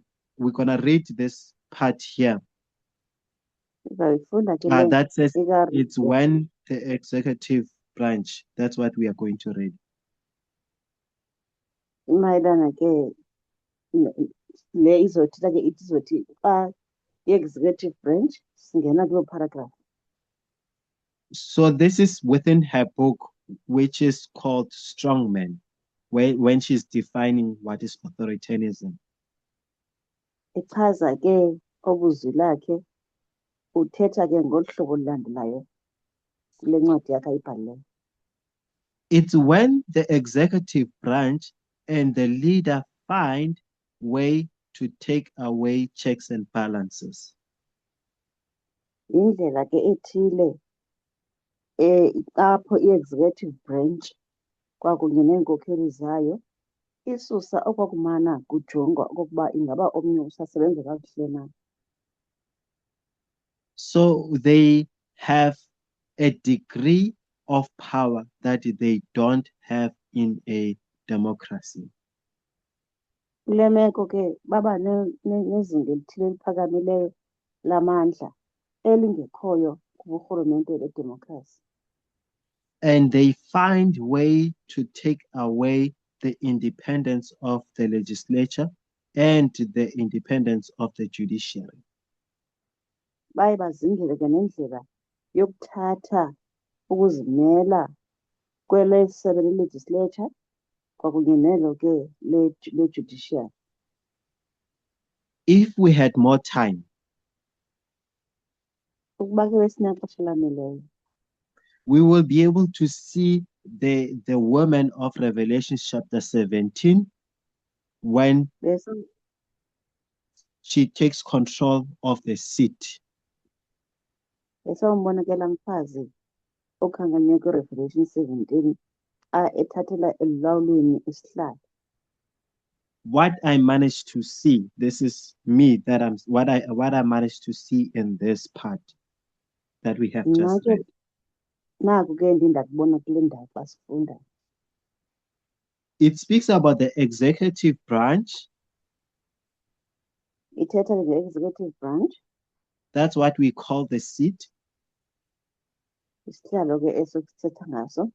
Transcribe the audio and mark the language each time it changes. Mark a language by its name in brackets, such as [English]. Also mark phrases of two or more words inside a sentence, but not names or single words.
[English] We're gonna read this part here. That says it's when the executive branch. That's what we are going to read. [Xhosa] Mayelana ke le izothetha ke ithi izothi xa i- [English] executive branch [Xhosa] singena kuloo paragraph. [English] So this is within her book, which is called Strongman, when she's defining what is authoritarianism. [Xhosa] Ichaza ke obuzwi lakhe uthetha ke ngolu hlobo olulandelayo kule ncwadi yakhe ayibhalileyo. [English] It's when the executive branch and the leader find way to take away checks and balances. [Xhosa] Indlela ke ethile apho i- [English] executive branch [Xhosa] kwakunye neenkokheli zayo isusa okwakumana kujongwa okokuba ingaba omnye usasebenza kakuhle na. [English] So they have a degree of power that they don't have in a democracy. [Xhosa] Kule meko ke baba nezinga elithile eliphakamileyo lamandla elingekhoyo kuburhulumente bedemokhrasi. [English] And they find way to take away the independence of the legislature and the independence of the judiciary. [Xhosa] Baye bazingele ke nendlela yokuthatha ukuzimela kwele sebe le-legislature kwakunye nelo ke le-judiciary. [English] If we had more time, [Xhosa] Ukuba ke besinexesha laneleyo, [English] we will be able to see the woman of Revelation chapter 17 when she takes control of the seat. [Xhosa] besawumbona ke laa mfazi okhankanywe kwiRevelation 17 ethathela elulawulweni isihlalo. [English] What I managed to see, this is me, that I'm what I managed to see in this part that we have just read. [Xhosa] Naku ke ndindakubona kule ndawo xa sifunda. [English] It speaks about the executive branch. [Xhosa] Ithetha nge- [English] executive branch. That's what we call the seat. [Xhosa] Isihlalo ke eso sithetha ngaso.